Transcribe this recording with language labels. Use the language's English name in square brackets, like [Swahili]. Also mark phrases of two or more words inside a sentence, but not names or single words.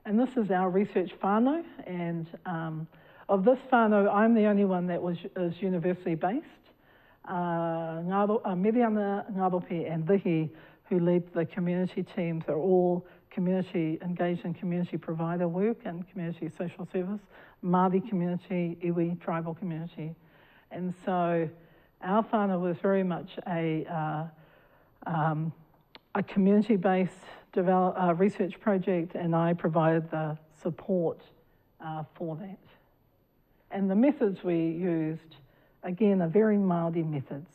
[English] And this is our research whānau, and of this whānau, I'm the only one that is university-based. Miriana, Ngarope and Dihi, who lead the community teams, are all engaged in community provider work and community social service, Māori community, iwi, tribal community. And so our whānau was very much a community-based research project, and I provided the support for that. And the methods we used, again, are very Māori methods.